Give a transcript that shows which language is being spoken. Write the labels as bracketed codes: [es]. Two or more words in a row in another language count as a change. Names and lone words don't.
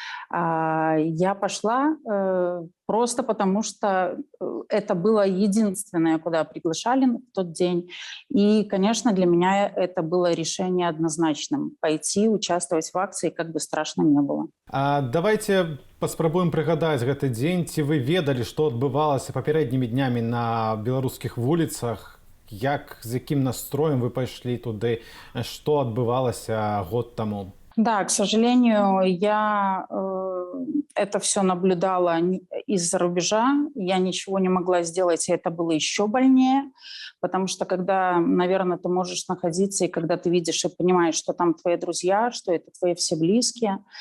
[ru] Я пошла просто потому, что это было единственное, куда приглашали в тот день. И, конечно, для меня это было решение однозначным – пойти, участвовать в акции, как бы страшно не было. [be] Давайте паспрабуем прыгадаць гэты дзень. Ці вы ведалі, што адбывалася папярэднімі днямі на беларускіх вуліцах? Як, з якім настроем вы пайшлі туды? Што адбывалася год таму? [ru] Да, к сожалению, я это все наблюдала из-за рубежа. Я ничего не могла сделать, и это было еще больнее, потому что когда, наверное, ты можешь находиться, и когда ты видишь и понимаешь, что там твои друзья, что это твои все близкие.